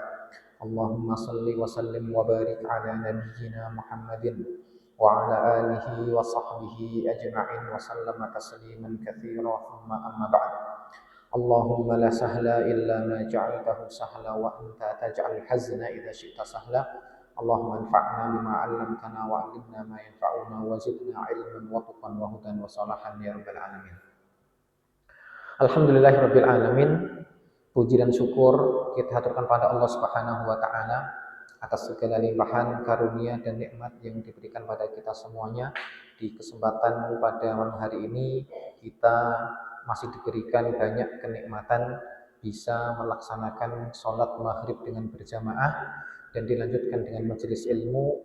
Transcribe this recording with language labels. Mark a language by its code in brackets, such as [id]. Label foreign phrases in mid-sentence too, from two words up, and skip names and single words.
[ar] اللهم صل وسلم وبارك على نبينا محمد وعلى آله وصحبه أجمعين وسلم تسليما كثيرا ثم أما بعد. اللهم لا سهل إلا ما جعلته سهلا وأنت تجعل الحزن إذا شئت سهلا. اللهم انفعنا بما علمتنا وعلمنا ما ينفعنا وزدنا علما وتقى وهدى وصلاحا يا رب العالمين. الحمد لله رب العالمين. [id] Puji dan syukur kita haturkan pada Allah [ar] سبحانه وتعالى [id] atas segala limpahan karunia dan nikmat yang diberikan pada kita semuanya. Di kesempatan pada malam hari ini kita masih diberikan banyak kenikmatan bisa melaksanakan sholat maghrib dengan berjamaah dan dilanjutkan dengan majelis ilmu.